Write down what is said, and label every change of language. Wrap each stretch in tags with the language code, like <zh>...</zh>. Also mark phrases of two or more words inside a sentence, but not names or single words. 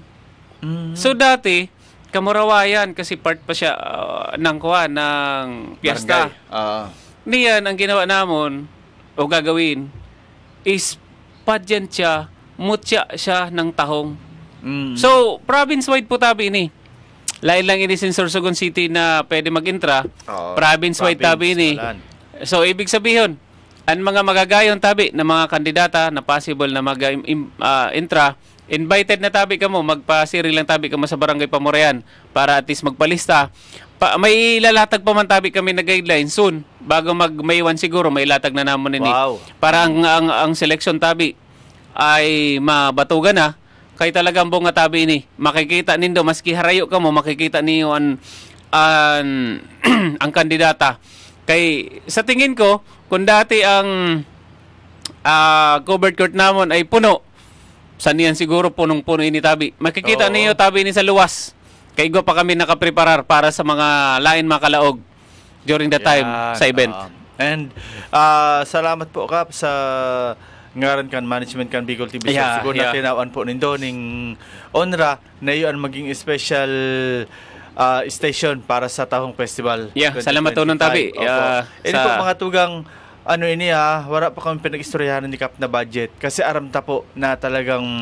<tl>So dati, Kamurawayan kasi part pa siya ng kuwan, ng piyesta.</tl> <bik>Niyan, ang ginawa namon o gagawin is pageant siya, mutya siya ng tahong. So, province-wide po tabi ini. Lain lang ini sa Sorsogon City na pwede mag-intra. Province-wide tabi ini. So, ibig sabihin, ang mga magagayon tabi na mga kandidata na possible na mag-intra, invited na tabi ka mo, magpasiri lang tabi ka mo sa Barangay Pamurayan para at least magpalista. May lalatag pa man tabi kami na</bik> <en>guidelines soon.</en> <bik>Bago mag-May 1 siguro, may latag na namon ini.</bik> <en>Wow.</en> <bik>Para ang selection tabi ay mabatugan na. Kay talagang bunga tabi ini. Makikita nindo, maski harayo ka mo, makikita niyo ang kandidata. Kay sa tingin ko, kung dati ang covered court namon ay puno, saniyan siguro punong-puno ini tabi. Makikita niyo tabi ini sa luwas. Kay go pa kami nakapreparar para sa mga lain makalaog</bik> <en>during the time</en> <bik>sa event. And salamat po Kap sa ngaran kan management kan Bicol TV Sorsogon na tinawaan po nindo ning onra na iyon maging</bik> <en>special station</en> <bik>para sa Tahong Festival. Salamat po nung tabi.</bik> <tl>Ito po mga tugang wala pa kami pinag-istoryahan ni Kap na budget kasi aram ta po na talagang</tl>